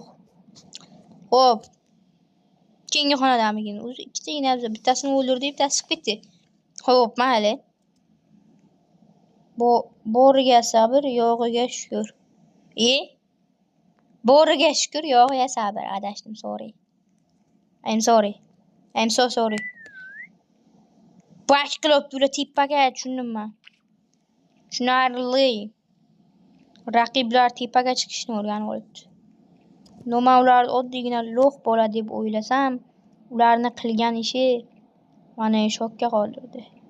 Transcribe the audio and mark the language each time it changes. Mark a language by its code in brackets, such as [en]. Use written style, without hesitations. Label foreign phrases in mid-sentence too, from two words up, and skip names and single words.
[uz] Xo'p. Keyingi xonadamikin. O'zi ikkitagina bittasini o'ldirdi, bittasi chiqib ketdi. Xo'p, mayli. Boriga sabr, yo'g'iga shukr. Boriga shukr, yo'g'iga sabr. Adashdim, [en] sorry. I'm sorry. I'm so sorry. [uz] Bash qilib turib tepaga tushundim men. Tushunarli. Raqiblar tepaga chiqishni o'rganib olibdi. Nima ular oddiygina lo'q bola deb o'ylasam, ularni qilgan ishi meni shokka qoldirdi.